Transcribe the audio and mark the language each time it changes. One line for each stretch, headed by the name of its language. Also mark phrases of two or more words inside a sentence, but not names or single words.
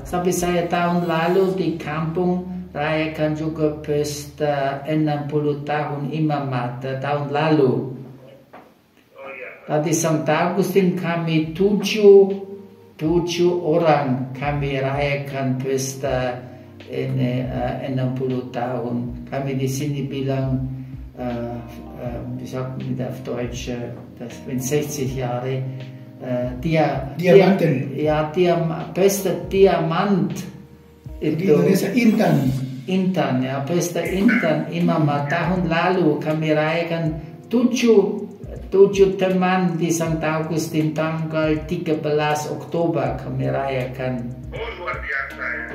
Indonesian: Tapi saya tahun lalu di kampung rayakan juga pesta 60 tahun Imam Mata tahun lalu. Tadi Santa Agustin kami 7 orang kami rayakan pesta ini 60 tahun. Kami di sini bilang,
German: wie sagt man auf Deutsch, das sind 60 Jahre. Diamanten.
Indonesian: Pesta Diamant. Itu Indonesia Intan, ya, pesta Intan. Imam tahun lalu kami rayakan 7 teman di Santa Agustin tanggal 13 Oktober kami rayakan. Oh, luar biasa ya.